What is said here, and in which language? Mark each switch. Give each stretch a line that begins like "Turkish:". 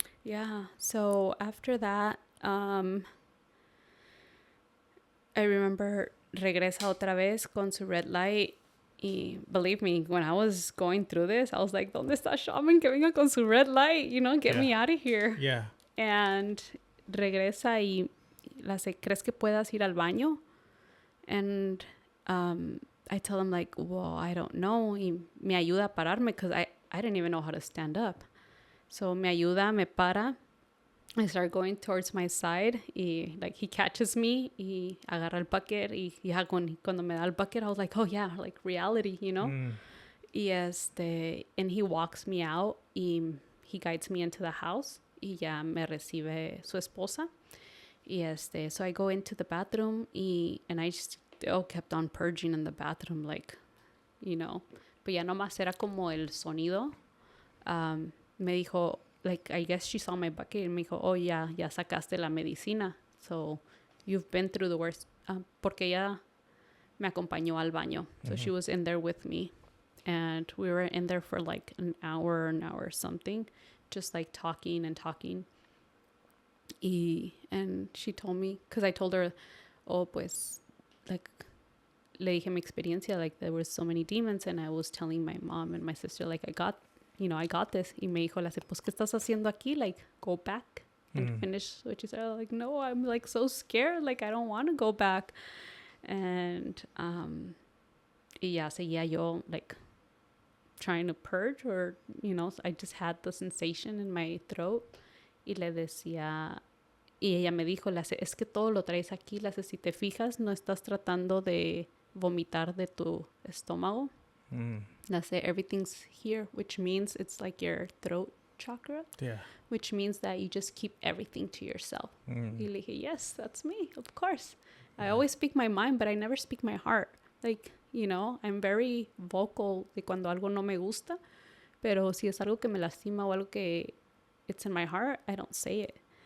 English: Yeah. So after that, I remember
Spanish: regresa otra vez con su
English: red light. Y believe me, when I was going through this, I was like,
Spanish: ¿dónde está shaman que venga con su red light?
English: You know, get me out of here. Yeah.
Spanish: And regresa y la sé, ¿crees que puedas ir al baño?
English: And I tell him like, well, I don't know.
Spanish: Y me ayuda a pararme
English: because I didn't even know how to stand up. So
Spanish: me ayuda, me para.
English: I start going towards my side y like he catches me
Spanish: y agarra el bucket
English: y ya cuando me da el bucket I was like, oh yeah, like reality, you know. Y and he walks me out y he guides me into the house
Spanish: y ya me recibe su esposa.
English: Y so I go into the bathroom and I just still kept on purging in the bathroom, like, you know.
Spanish: Pero ya nomás era como el sonido. Me dijo,
English: like, I guess she saw my bucket and
Spanish: me dijo, oh, ya sacaste la medicina.
English: So you've been through the worst.
Spanish: Porque ella me acompañó al baño.
English: So she was in there with me. And we were in there for like an hour or something. Just like talking. And she told me, because I told her, oh, pues, like,
Spanish: le dije mi experiencia,
English: like, there were so many demons. And I was telling my mom and my sister, like, I got this.
Spanish: Y me dijo, pues, ¿qué estás haciendo aquí?
English: Like, go back and finish what you said. Like, no, I'm, like, so scared. Like, I don't want to go back. And,
Spanish: y ya seguía yo,
English: like, trying to purge, or, you know, I just had the sensation in my throat.
Spanish: Y le decía, y ella me dijo, es que todo lo traes aquí. Si te fijas, no estás tratando de vomitar de tu estómago.
English: Everything's here, which means it's like your throat chakra. Yeah. Which means that you just keep everything to yourself.
Spanish: Y le dije,
English: yes, that's me, of course. I always speak my mind, but I never speak my heart. Like, you know, I'm very vocal
Spanish: de cuando algo no me gusta, pero si es algo que me lastima o algo que
English: it's in my heart, I don't say it.